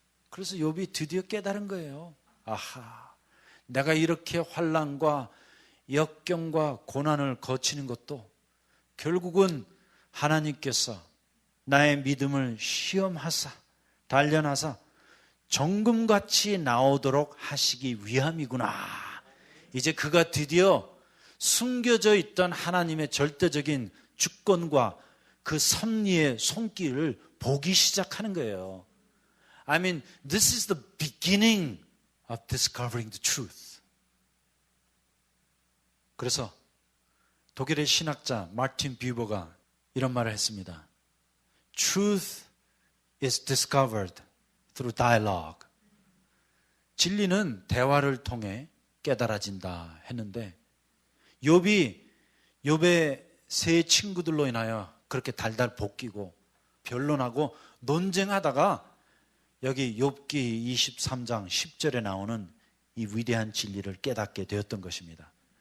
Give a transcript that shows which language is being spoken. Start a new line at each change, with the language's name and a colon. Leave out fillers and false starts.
Korean: 그래서 욥이 드디어 깨달은 거예요. 아하, 내가 이렇게 환난과 역경과 고난을 거치는 것도 결국은 하나님께서 나의 믿음을 시험하사 단련하사 정금같이 나오도록 하시기 위함이구나. 이제 그가 드디어 숨겨져 있던 하나님의 절대적인 주권과 그 섭리의 손길을 보기 시작하는 거예요.
English: I mean, this is the beginning of discovering the truth.
Korean: 그래서 독일의 신학자 마틴 뷰버가 이런 말을 했습니다.
English: Truth is discovered through dialogue.
Korean: 진리는 대화를 통해 깨달아진다 했는데 욥의 세 친구들로 인하여 그렇게 달달 볶이고 변론하고 논쟁하다가 여기 욥기 23장 10절에 나오는 이 위대한 진리를 깨닫게 되었던 것입니다.